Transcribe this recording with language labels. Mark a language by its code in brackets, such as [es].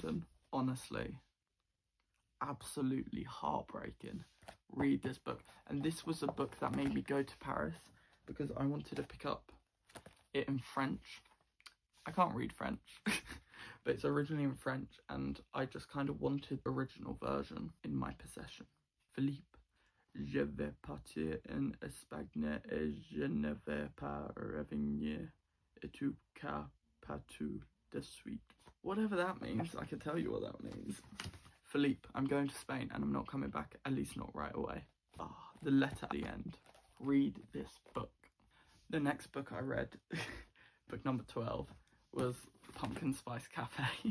[en] And honestly, absolutely heartbreaking. Read this book. And this was a book that made me go to Paris, because I wanted to pick up it in French. I can't read French, but it's originally in French, and I just kind of wanted the original version in my possession. [fr] Philippe, je vais partir en Espagne et je ne vais pas revenir, et tu car pas tout de suite. [en] Whatever that means, I can tell you what that means. Philippe, I'm going to Spain and I'm not coming back, at least not right away. Ah, the letter at the end. read this book. The next book I read, book number 12, was Pumpkin Spice Cafe.